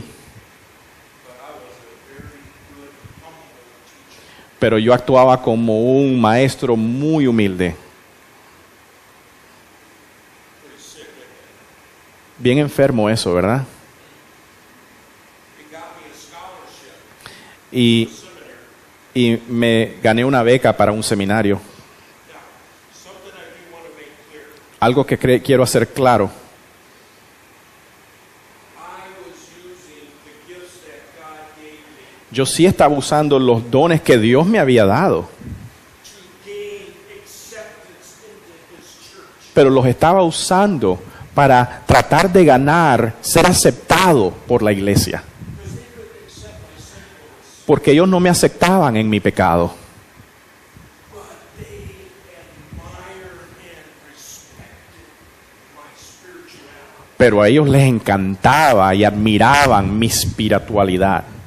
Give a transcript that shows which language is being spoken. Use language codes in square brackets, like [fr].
[en] but I was a very good, humble teacher. [es] pero yo actuaba como un maestro muy humilde. [en] Pretty sick, isn't it? [es] Bien enfermo eso, ¿verdad? [en] It got me a scholarship [es] Y, [en] to seminary. [es] y me gané una beca para un seminario. [en] Now, something I do want to make clear. [es] Algo que quiero hacer claro. [en] I was using the gifts that God gave me [es] Yo sí estaba usando los dones que Dios me había dado, [en] to gain acceptance into His church. [es] pero los estaba usando para tratar de ganar, ser aceptado por la iglesia. [en] Because they couldn't accept my sinfulness, [es] Porque ellos no me aceptaban en mi pecado, [en] but they admired and respected my spirituality. [es] pero a ellos les encantaba y admiraban mi espiritualidad